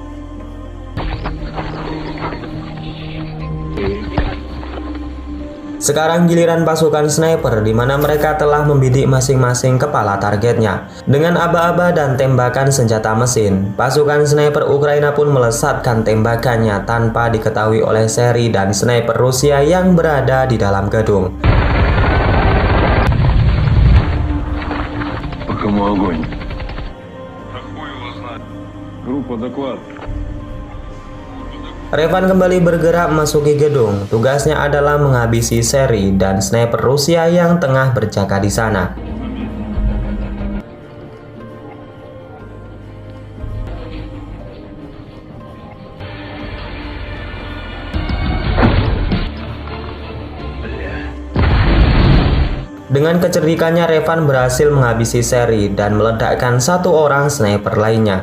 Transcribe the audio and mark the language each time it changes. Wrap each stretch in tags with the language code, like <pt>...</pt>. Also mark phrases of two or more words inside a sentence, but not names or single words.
<id>Sekarang giliran pasukan sniper di mana mereka telah membidik masing-masing kepala targetnya. Dengan aba-aba dan tembakan senjata mesin, pasukan sniper Ukraina pun melesatkan tembakannya tanpa diketahui oleh Seri dan sniper Rusia yang berada di dalam gedung.</id> <ru>Кому огонь? Группа, доклад.</ru> <id>Revan kembali bergerak memasuki gedung. Tugasnya adalah menghabisi Seri dan sniper Rusia yang tengah berjaga di sana. Dengan kecerdikannya, Revan berhasil menghabisi Seri dan meledakkan 1 orang sniper lainnya.</id>